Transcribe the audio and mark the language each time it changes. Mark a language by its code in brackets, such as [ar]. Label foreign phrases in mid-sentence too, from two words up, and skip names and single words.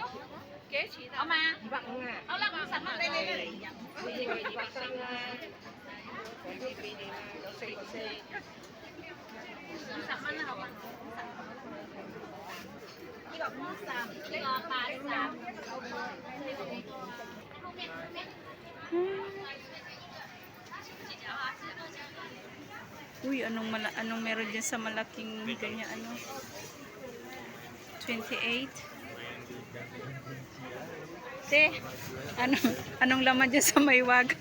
[yue] 幾多錢啊？好嘛？250啊。好啦，50蚊俾你啦。好似佢200升啦，嗰啲俾你啦，有4個先。50蚊啦，好嘛？呢個50，呢個80。 [tl] Uy, anong meron dyan sa malaking ganyan ano? 28. Te, anong laman dyan sa maywagan?